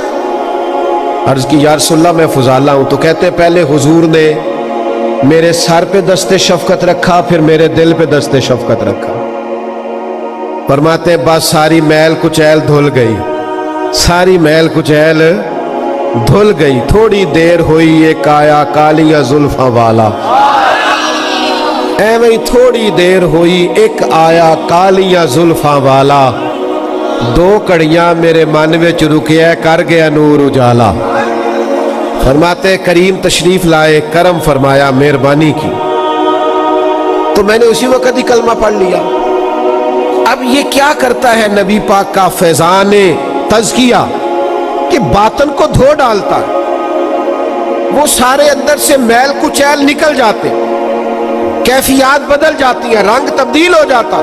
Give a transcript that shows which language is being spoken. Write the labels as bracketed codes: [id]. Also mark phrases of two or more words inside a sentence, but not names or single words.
[ur] عرض کی یا رسول اللہ میں فضالہ ہوں۔ تو کہتے پہلے حضور نے میرے سر پہ دست شفقت رکھا، پھر میرے دل پہ دست شفقت رکھا۔ [pa] فرماتے بس ساری میل کچیل دھل گئی، ساری میل کچیل دھل گئی، تھوڑی دیر ہوئی ایک آیا کالیاں زلفاں والا، ایویں تھوڑی دیر ہوئی ایک آیا کالیاں زلفاں والا، دو کڑیاں میرے من وچ رکیا کر گیا نور اجالا۔ [ur] فرماتے کریم تشریف لائے، کرم فرمایا، مہربانی کی، تو میں نے اسی وقت ہی کلمہ پڑھ لیا۔ اب یہ کیا کرتا ہے نبی پاک کا فیضان تزکیہ کہ باطن کو دھو ڈالتا ہے، وہ سارے اندر سے میل کچیل نکل جاتے، کیفیات بدل جاتی ہیں، رنگ تبدیل ہو جاتا۔